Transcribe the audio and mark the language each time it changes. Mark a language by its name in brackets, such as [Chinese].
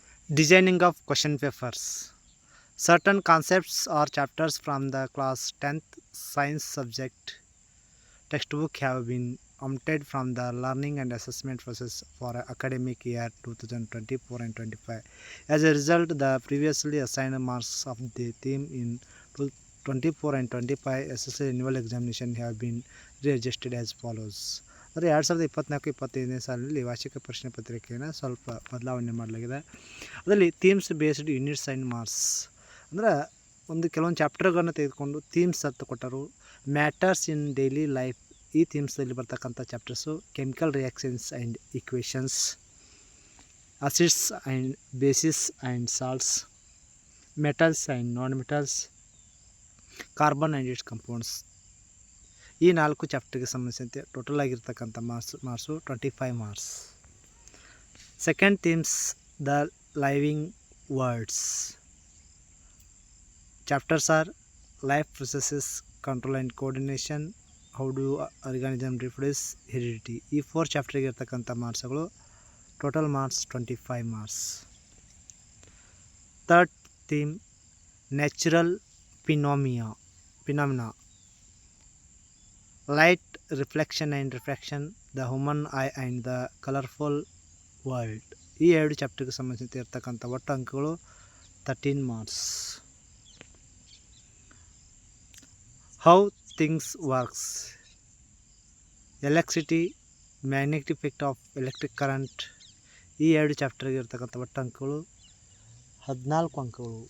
[English] Designing of question papers. Certain concepts or chapters from the class 10th science subject textbook have been omitted from the learning and assessment process for academic year 2024 and 25. As a result, the previously assigned marks of the theme in 24 and 25 SSL annual examination have been readjusted as follows. [Kannada] ಅಂದರೆ 2024-25ನೇ ಸಾಲಿನಲ್ಲಿ ವಾರ್ಷಿಕ ಪ್ರಶ್ನೆ ಪತ್ರಿಕೆಯನ್ನು ಸ್ವಲ್ಪ ಬದಲಾವಣೆ ಮಾಡಲಾಗಿದೆ. ಅದರಲ್ಲಿ [English] themes based units and marks [Kannada] ಅಂದರೆ ಕೆಲವೊಂದು ಚಾಪ್ಟರ್ಗಳನ್ನು ತೆಗೆದುಕೊಂಡು ಥೀಮ್ಸ್ ಅಂತ ಕೊಟ್ಟರು. [English] matters in daily life, [Kannada] ಈ ಥೀಮ್ಸಲ್ಲಿ ಬರ್ತಕ್ಕಂಥ chapters [English] Chemical reactions and equations, acids and bases and salts, metals and non metals, carbon and its compounds. [Kannada] ಈ 4 ಚಾಪ್ಟರ್ಗೆ ಸಂಬಂಧಿಸಿದಂತೆ ಟೋಟಲ್ ಆಗಿರ್ತಕ್ಕಂಥ marks 25 marks. [English] Second themes the living words. Chapters are life processes, control and coordination, how do organism reproduce, heredity. [Kannada] ಈ 4 ಚಾಪ್ಟರ್ಗೆ ಇರ್ತಕ್ಕಂಥ ಮಾರ್ಕ್ಸ್ಗಳು total marks 25 marks. [English] Third theme natural phenomena, light reflection and refraction, the human eye and the colorful world. [Kannada] ಈ 2 ಚಾಪ್ಟರ್ಗೆ ಸಂಬಂಧಿಸಿದಂತೆ ಇರ್ತಕ್ಕಂಥ ಒಟ್ಟು ಅಂಕಗಳು 13 marks. [English] How things works, electricity, magnetic effect of electric current. [Kannada] ಈ 2 ಚಾಪ್ಟರ್ಗೆ ಇರ್ತಕ್ಕಂಥ ಒಟ್ಟು ಅಂಕಗಳು 14 ಅಂಕಗಳು.